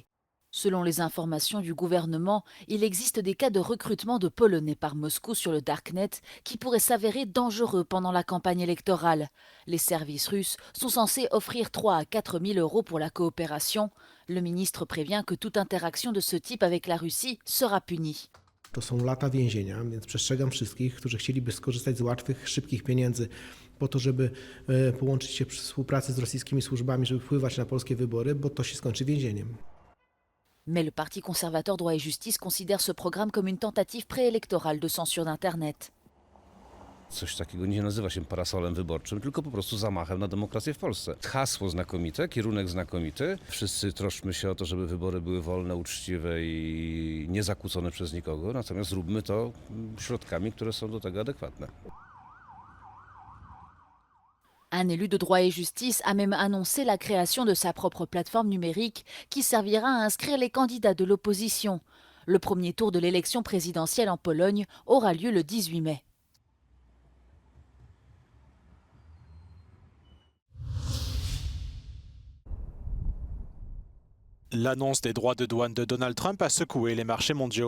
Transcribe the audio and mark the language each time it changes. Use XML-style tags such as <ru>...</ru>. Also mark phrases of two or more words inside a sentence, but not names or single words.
<fr>Selon les informations du gouvernement, il existe des cas de recrutement de Polonais par Moscou sur le Darknet qui pourraient s'avérer dangereux pendant la campagne électorale. Les services russes sont censés offrir 3 à 4 000 euros pour la coopération. Le ministre prévient que toute interaction de ce type avec la Russie sera punie.</fr> <pl>To są lata więzienia, więc przestrzegam wszystkich, którzy chcieliby skorzystać z łatwych, szybkich pieniędzy po to, żeby połączyć się przy współpracy z rosyjskimi służbami, żeby wpływać na polskie wybory, bo to się skończy więzieniem.</pl> <fr>Mais le Parti conservateur Droit et Justice considère ce programme comme une tentative préélectorale de censure d'Internet.</fr> <pl>Coś takiego nie nazywa się parasolem wyborczym, tylko po prostu zamachem na demokrację w Polsce. Hasło znakomite, kierunek znakomity. Wszyscy troszczmy się o to, żeby wybory były wolne, uczciwe i niezakłócone przez nikogo, natomiast zróbmy to środkami, które są do tego adekwatne.</pl> <fr>Un élu de droit et justice a même annoncé la création de sa propre plateforme numérique qui servira à inscrire les candidats de l'opposition. Le premier tour de l'élection présidentielle en Pologne aura lieu le 18 mai. L'annonce des droits de douane de Donald Trump a secoué les marchés mondiaux.</fr>